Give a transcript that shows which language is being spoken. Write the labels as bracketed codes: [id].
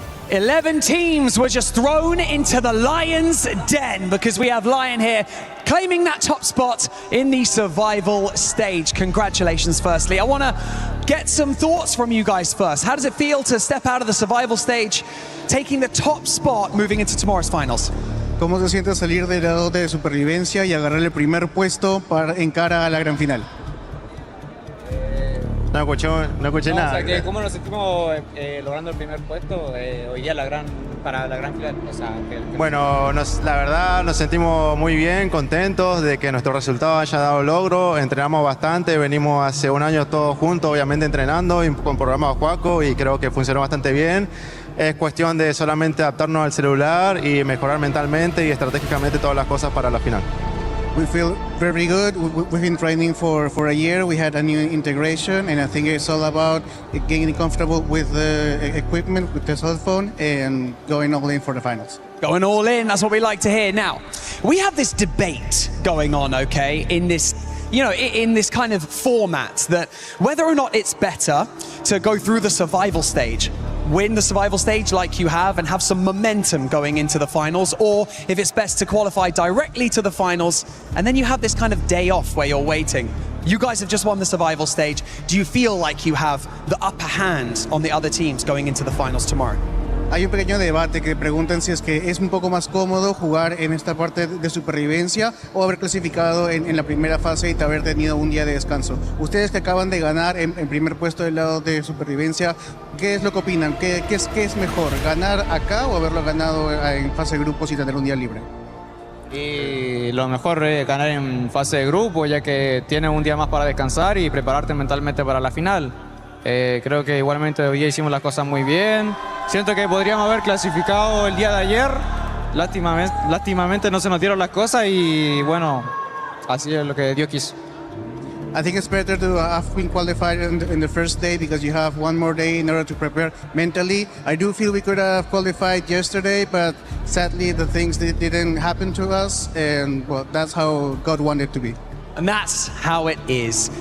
[en] 11 teams were just thrown into the Lion's den because we have Lion here claiming that top spot in the survival stage. Congratulations, firstly. I want to get some thoughts from you guys first. How does it feel to step out of the survival stage, taking the top spot, moving into tomorrow's finals? [es] ¿Cómo se siente salir del lado de supervivencia y agarrar el primer puesto en cara a la gran final? No escuché nada. O sea, que ¿cómo nos sentimos logrando el primer puesto hoy día para la gran final? O sea, Bueno, la verdad nos sentimos muy bien, contentos de que nuestro resultado haya dado logro. Entrenamos bastante, venimos hace un año todos juntos, obviamente entrenando y con programa Juaco, y creo que funcionó bastante bien. Es cuestión de solamente adaptarnos al celular y mejorar mentalmente y estratégicamente todas las cosas para la final. [en] We feel very good. We've been training for a year. We had a new integration, and I think it's all about getting comfortable with the equipment, with the cell phone, and going all in for the finals. Going all in, that's what we like to hear. Now, we have this debate going on, okay, in this, in this kind of format, that whether or not it's better to go through the survival stage, win the survival stage like you have and have some momentum going into the finals, or if it's best to qualify directly to the finals and then you have this kind of day off where you're waiting. You guys have just won the survival stage. Do you feel like you have the upper hand on the other teams going into the finals tomorrow? [es] Hay un pequeño debate que preguntan si es que es un poco más cómodo jugar en esta parte de supervivencia o haber clasificado en la primera fase y haber tenido un día de descanso. Ustedes que acaban de ganar en primer puesto del lado de supervivencia, ¿qué es lo que opinan? ¿Qué es mejor? ¿Ganar acá o haberlo ganado en fase de grupos y tener un día libre? Y lo mejor es ganar en fase de grupo, ya que tienes un día más para descansar y prepararte mentalmente para la final. Creo que igualmente hoy día hicimos las cosas muy bien. Siento que podríamos haber clasificado el día de ayer. Lástimamente no se nos dieron las cosas y bueno, así es lo que Dios quiso. [en] I think it's better to have been qualified in the first day because you have one more day in order to prepare mentally. I do feel we could have qualified yesterday, but sadly the things didn't happen to us, and well, that's how God wanted it to be. And that's how it is.